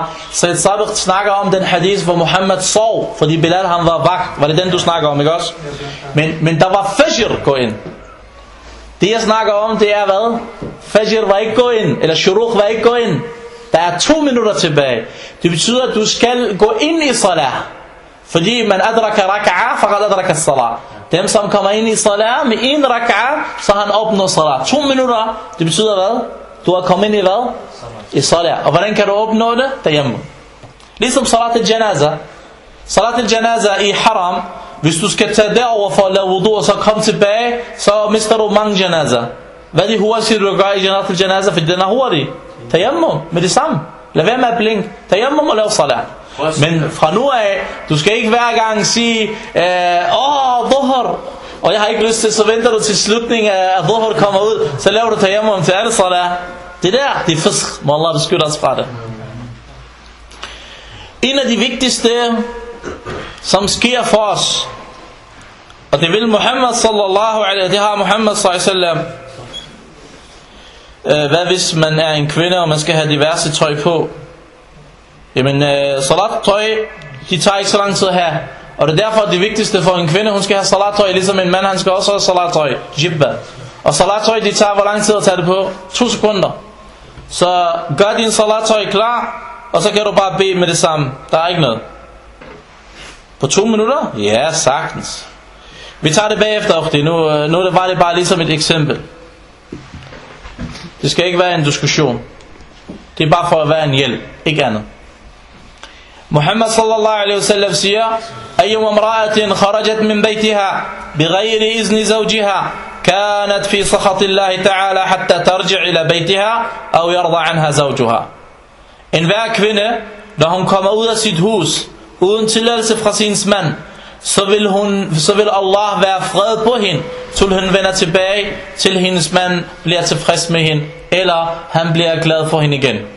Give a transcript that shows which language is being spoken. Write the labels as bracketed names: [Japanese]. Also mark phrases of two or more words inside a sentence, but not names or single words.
[Danish] Sayyid Sabiq snakker om den hadith, hvor Muhammad sov, fordi Bilal han var vagt. Var det den, du snakker om, ikke også? Men der var Fajr gå ind. Det jeg snakker om, det er hvad? Fajr var ikke gå ind, eller shuruq var ikke gå ind. Der er 2 minutter tilbage. Det betyder, at du skal gå ind i salat. [Arabic] Fordi من أدرك ركعة، فقد أدرك صلاة. [Danish] Dem som kommer ind i salat med 1 raka'a, så har han opnået salat. 2 minutter, det betyder hvad? Du har kommet ind i hvad? I salat. Og hvordan kan du opnå det? [Arabic] تيمم. Ligesom صلاة الجنازة. صلاة الجنازة i الحرم. [Danish] Hvis du skal tage derover for at lave wudu og så komme tilbage, så mister du mange janaza. Hvad er det hurtigt du gør i [Arabic] صلاة الجنازة? [Danish] Fordi den er hurtig. Tayammum med det samme. Lad være med at blinke. Tayammum og lave salat. Men fra nu af, du skal ikke hver gang sige, dhuhr, og jeg har ikke lyst til, så venter du til slutningen af, at dhuhr kommer ud, så laver du tayammum til alle salat. Det der, det er fisk. Må Allah beskytte os fra det. En af de vigtigste, som sker for os, og det vil Muhammad [Arabic] صلى الله عليه, [Danish] det har Muhammad [Arabic] صلى الله عليه وسلم. [Danish] Hvad hvis man er en kvinde, og man skal have diverse tøj på? Jamen, salattøj, de tager ikke så lang tid at have. Og det er derfor det vigtigste for en kvinde, hun skal have salattøj, ligesom en mand, han skal også have salattøj, jibba. Og salattøj, de tager hvor lang tid at tage det på? 2 sekunder. Så gør din salattøj klar, og så kan du bare bede med det samme. Der er ikke noget. På 2 minutter? Ja, sagtens. Vi tager det bagefter, ofte. Nu var det bare ligesom et eksempel. Det skal ikke være en diskussion. Det er bare for at være en hjælp, ikke andet. [Arabic] محمد صلى الله عليه وسلم siger: "أيما امرأة خرجت من بيتها بغير إذن زوجها كانت في سخط الله تعالى حتى ترجع إلى بيتها أو يرضى عنها زوجها." [Danish] En hver kvinde, når hun kommer ud af sit hus uden tilladelse fra sin mand, så vil Allah være fred på hende, til hun vender tilbage til hendes mand bliver tilfreds med hende, eller han bliver glad for hende igen.